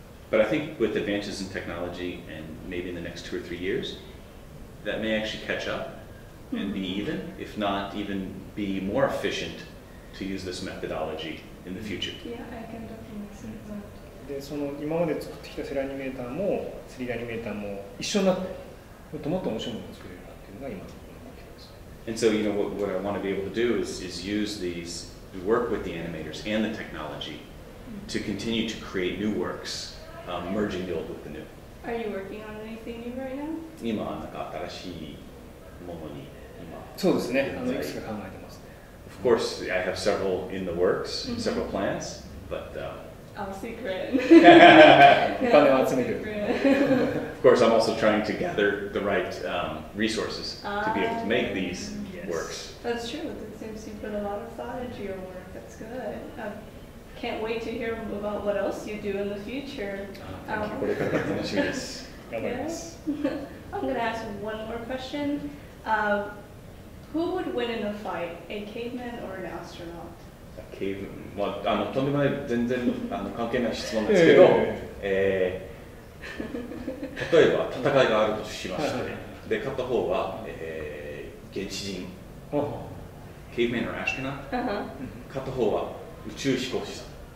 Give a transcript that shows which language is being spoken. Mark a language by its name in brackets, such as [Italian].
[English] But I think with advances in technology and maybe in the next 2 or 3 years, that may actually catch up and be even, if not even be more efficient to use this methodology in the future. Yeah, I can definitely see that. [Japanese] で、その今まで作ってきたセルアニメーターも 3D アニメーターも一緒になってもっともっと面白いものを作れるかいうのが今の目標です。 [English] And so, you know, what I want to be able to do is use these, work with the animators and the technology to continue to create new works, merging the old with the new. Are you working on anything new right now? [Japanese] 今なんか新しいものにそうですね。いくつか考えてますね。 [English] Of course, I have several in the works, several plans, but Oh, secret. [Japanese] お金を集めてる。 [English] of course, I'm also trying to gather the right resources to be able to make these works. That's true. It seems you put a lot of thought into your work. That's good. Can't wait to hear about what else you do in the future. [Japanese] これから楽しみです。頑張ります。 [English] I'm going to ask one more question. Who would win in a fight, a caveman or an astronaut? [Japanese] まあ、とんでもない全然関係ない質問なんですけど、例えば戦いがあるとしまして、で勝った方は、原始人、 [English] caveman or astronaut、 [Japanese] 勝った方は宇宙飛行士さん。